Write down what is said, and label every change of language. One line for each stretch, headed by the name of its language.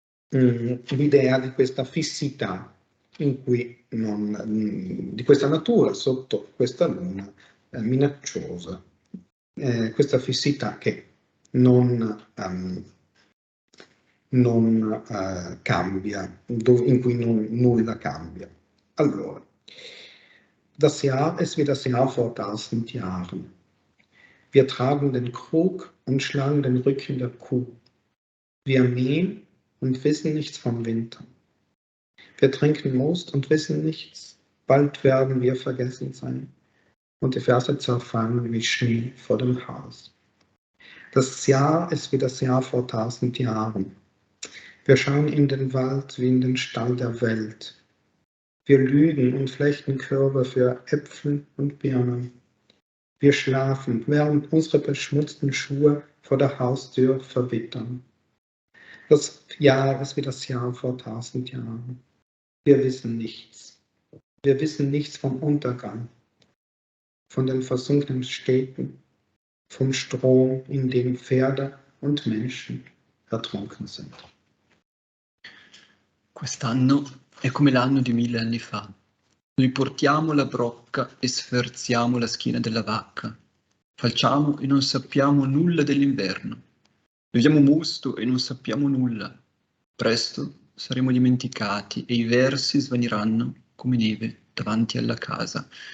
Italian: l'idea di questa fissità in cui di questa natura sotto questa luna minacciosa, questa fissità che non cambia, in cui nulla cambia. Allora,
German: das Jahr ist wie das Jahr vor 1000 Jahren. Wir tragen den Krug und schlagen den Rücken der Kuh. Wir mähen und wissen nichts vom Winter. Wir trinken Most und wissen nichts. Bald werden wir vergessen sein und die Verse zerfallen wie Schnee vor dem Haus. Das Jahr ist wie das Jahr vor 1000 Jahren. Wir schauen in den Wald wie in den Stall der Welt. Wir lügen und flechten Körbe für Äpfel und Birnen. Wir schlafen, während unsere beschmutzten Schuhe vor der Haustür verwittern. des Jahres wie das Jahr vor 1000 Jahren. Wir wissen nichts. Wir wissen nichts vom Untergang, von den versunkenen Städten, vom Strom, in dem Pferde und Menschen ertrunken sind.
Italian: Quest'anno è come l'anno di 1000 anni fa. Noi portiamo la brocca e sferziamo la schiena della vacca. Facciamo e non sappiamo nulla dell'inverno. Beviamo mosto e non sappiamo nulla. Presto saremo dimenticati e i versi svaniranno come neve davanti alla casa.